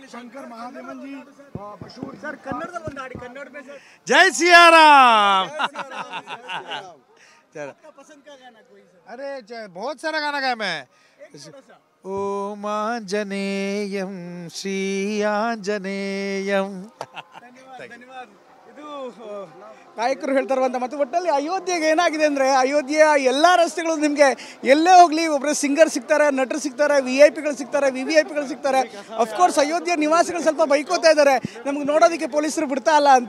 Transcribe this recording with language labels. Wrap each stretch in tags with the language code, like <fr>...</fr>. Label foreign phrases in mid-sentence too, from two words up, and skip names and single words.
<hi>शंकर महादेवन जी मशहूर सर कन्नड़ में सर जय सिया राम। पसंद का गाना कोई सर? अरे बहुत सारा गाना गाया मैं।</hi> <sa>ओम आंजनेयम श्री आंजनेयम।</sa> <kn>ಧನ್ಯವಾದ. ಇದು ನಾಯಕರು ಹೇಳ್ತಾ ಇರುವಂಥ ಮತ್ತು ಒಟ್ಟಲ್ಲಿ ಅಯೋಧ್ಯೆಗೆ ಏನಾಗಿದೆ ಅಂದರೆ, ಅಯೋಧ್ಯೆಯ ಎಲ್ಲ ರಸ್ತೆಗಳು ನಿಮಗೆ ಎಲ್ಲೇ ಹೋಗಲಿ ಒಬ್ಬರು ಸಿಂಗರ್ ಸಿಗ್ತಾರೆ, ನಟರು ಸಿಗ್ತಾರೆ, VIP ಗಳು ಸಿಗ್ತಾರೆ, VVIPಗಳು ಸಿಗ್ತಾರೆ.</kn> <en>of course</en> <kn>ಅಯೋಧ್ಯೆಯ ನಿವಾಸಿಗಳು ಸ್ವಲ್ಪ ಬೈಕೋತಾ ಇದ್ದಾರೆ, ನಮ್ಗೆ ನೋಡೋದಕ್ಕೆ ಪೊಲೀಸರು ಬಿಡ್ತಾ ಇಲ್ಲ ಅಂತ.</kn>